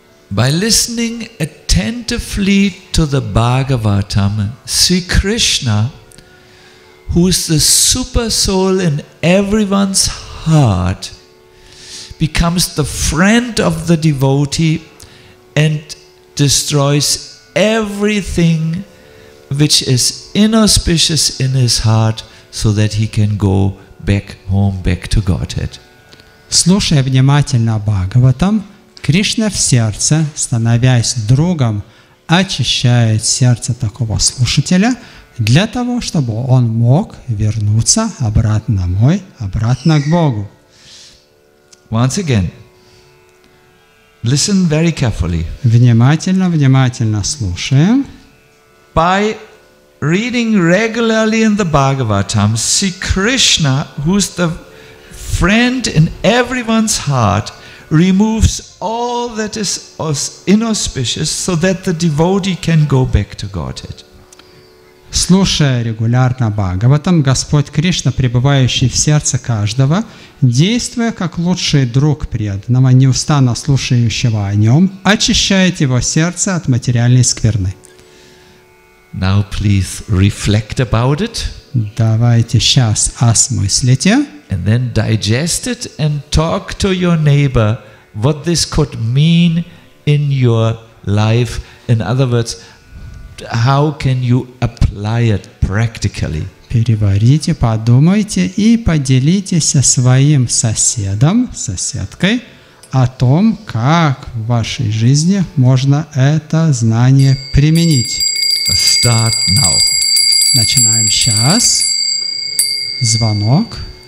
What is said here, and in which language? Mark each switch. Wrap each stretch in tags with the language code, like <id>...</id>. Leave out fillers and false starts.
<en>By listening attentively to the Bhagavatam, Sri Krishna, who is the super soul in everyone's heart, becomes the friend of the devotee and destroys everything which is inauspicious in his heart so that he can go back home, back to Godhead.</en> <ru>Слушая внимательно Бхагаватам, Кришна в сердце, становясь другом, очищает сердце такого слушателя для того, чтобы он мог вернуться обратно домой, обратно к Богу.</ru> <en>Once again, listen very carefully.</en> <ru>Внимательно слушаем.</ru> <en>By reading regularly in the Bhagavatam, Sri Krishna, who's the friend in everyone's heart, removes all that is inauspicious so that the devotee can go back to Godhead.</en> <ru>Слушая регулярно Бхагаватам, Господь Кришна, пребывающий в сердце каждого, действуя как лучший друг преданного, неустанно слушающего о нем, очищает его сердце от материальной скверны.</ru> <en>Now please reflect about it.</en> <ru>Давайте сейчас осмыслите.</ru> <en>And then digest it and talk to your neighbor what this could mean in your life. In other words, how can you apply it practically?</en> <ru>Переварите, подумайте и поделитесь со своим соседом, соседкой о том, как в вашей жизни можно это знание применить.</ru> <en>Start now.</en> <ru>Начинаем сейчас. Звонок.</ru>